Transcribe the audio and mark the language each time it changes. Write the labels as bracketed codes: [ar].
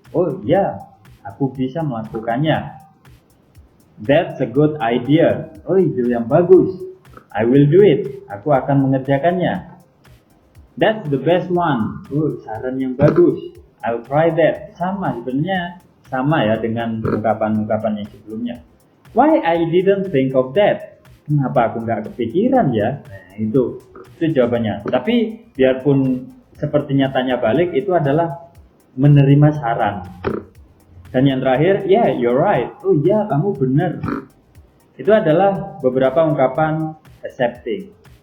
[id] Oh ya, aku bisa melakukannya. [en] That's a good idea. [id] Oh, ide yang bagus. [en] I will do it. [id] Aku akan mengerjakannya. [en] That's the best one. [id] Oh, saran yang bagus. [en] I'll try that. [id] Sama sebenarnya sama ya dengan ungkapan-ungkapan yang sebelumnya. [en] Why I didn't think of that? [id] Kenapa aku nggak kepikiran ya? Nah, itu jawabannya. Tapi biarpun sepertinya tanya balik, itu adalah menerima saran. Dan yang terakhir, [en] yeah, you're right. [id] Oh iya, kamu benar. Itu adalah beberapa ungkapan accepting.